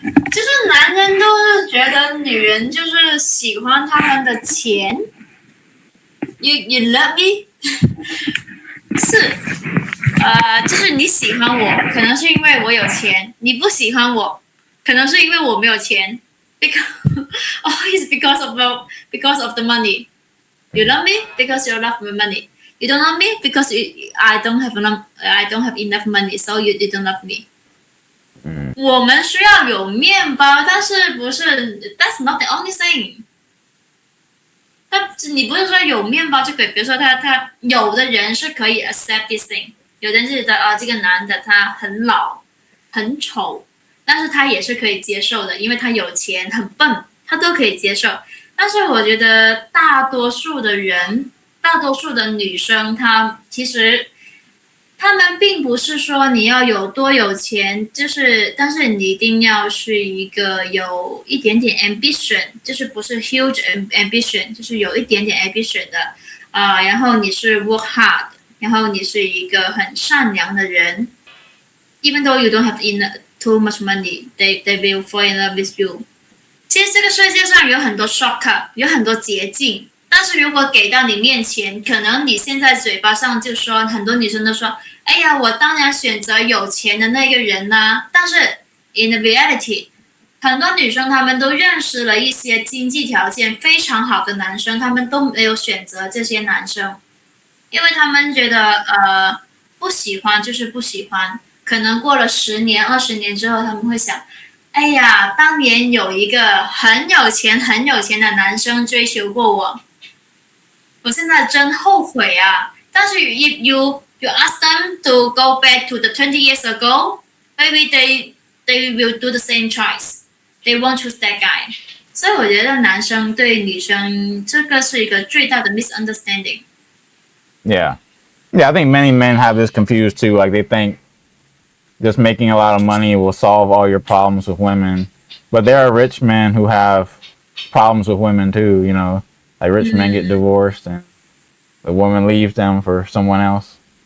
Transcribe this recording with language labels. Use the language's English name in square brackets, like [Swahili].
[Chinese] 就是男人都是觉得女人就是喜欢他们的钱。 [English] You love me [Chinese] 是就是你喜欢我，可能是因为我有钱；你不喜欢我，可能是因为我没有钱。 [English] Because always because of the money. You love me because you love my money. You don't love me because I don't have enough money, so you don't love me. [Chinese] 我们需要有面包，但是不是 [English] That's not the only thing。 [Chinese] 你不是说有面包就可以，比如说他有的人是可以 [English] accept this thing， [Chinese] 有的人觉得这个男的他很老很丑，但是他也是可以接受的，因为他有钱很笨，他都可以接受。但是我觉得大多数的人，大多数的女生，她其实他们并不是说你要有多有钱，但是你一定要是一个有一点点 ambition， 就是不是 [English] huge ambition， [Chinese] 就是有一点点 ambition 的然后你是 work hard， 然后你是一个很善良的人。 [English] Even though you don't have too much money, they will fall in love with you。 [Chinese] 其实这个世界上有很多 shortcut， 有很多捷径，但是如果给到你面前，可能你现在嘴巴上就说，很多女生都说，哎呀，我当然选择有钱的那个人啦。但是 [English] in the reality， [Chinese] 很多女生她们都认识了一些经济条件非常好的男生，她们都没有选择这些男生，因为她们觉得不喜欢就是不喜欢。可能过了10年、20年之后，他们会想。哎呀，当年有一个很有钱的男生追求过我，我现在真后悔啊！但是 [English] if you ask them to go back to the 20 years ago, maybe they will do the same choice. They won't choose that guy. [Chinese] 所以我觉得男生对女生这个是一个最大的 misunderstanding. [English] Yeah. Yeah, I think many men have this confused too. Like they think just making a lot of money will solve all your problems with women. But there are rich men who have problems with women too, you know. Like rich men get divorced and the woman leaves them for someone else.